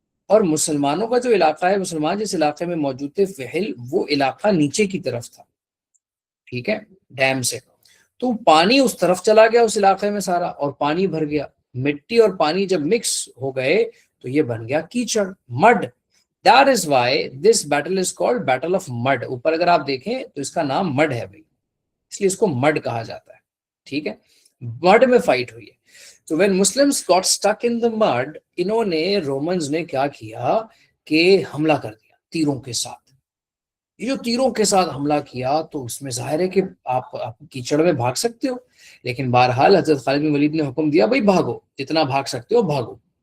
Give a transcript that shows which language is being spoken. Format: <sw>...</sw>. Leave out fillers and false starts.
<ur>اور مسلمانوں کا جو علاقہ ہے، مسلمان جس علاقے میں موجود تھے فہل، وہ علاقہ نیچے کی طرف تھا، ٹھیک ہے، ڈیم سے، تو پانی اس طرف چلا گیا اس علاقے میں سارا، اور پانی بھر گیا، مٹی اور پانی جب مکس ہو گئے تو یہ بن گیا کیچڑ، mid.</ur> <en>That is why this battle is called Battle of Mud.</en> <ur>اوپر اگر آپ دیکھیں تو اس کا نام مڈ ہے بھائی، اس لیے اس کو مڈ کہا جاتا ہے، ٹھیک ہے، مڈ میں فائٹ ہوئی ہے. تو</ur> <en>when Muslims got stuck in the mud،</en> <ur>انہوں نے، رومنز نے کیا کیا کہ حملہ کر دیا تیروں کے ساتھ. یہ جو تیروں کے ساتھ حملہ کیا تو اس میں ظاہر ہے کہ آپ کیچڑ میں بھاگ سکتے ہو، لیکن بہرحال حضرت خالد بن ولید نے حکم دیا بھائی بھاگو، جتنا بھاگ سکتے ہو بھاگو.</ur>